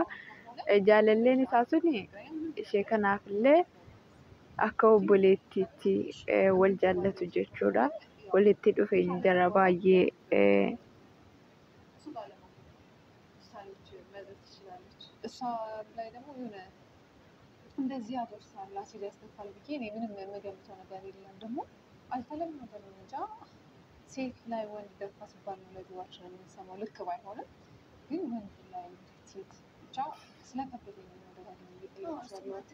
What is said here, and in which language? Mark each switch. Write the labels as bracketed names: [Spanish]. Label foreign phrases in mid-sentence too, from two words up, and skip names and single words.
[Oromo] Jaalalleen isaa suni ishee kanaafillee akka obboleettiitti wal jaallatu jechuudha. Walitti dhufeenya jara baay'ee [Amharic] እንደዚህ ያደርሳል አሲድ ያስደፋል ብዬ እኔ ምንም የምገምተው ነገር የለም። ደግሞ አልተለመደም እንጃ ሴት ላይ ወንድ ደፋ ሲባል ነው ለጆሯችን የምንሰማው። ልክ ባይሆንም ግን ወንድ ላይ ሴት ብቻ ስለከበደኝ ነው ደጋግሜ እየጠየኩሽ ያለሁት።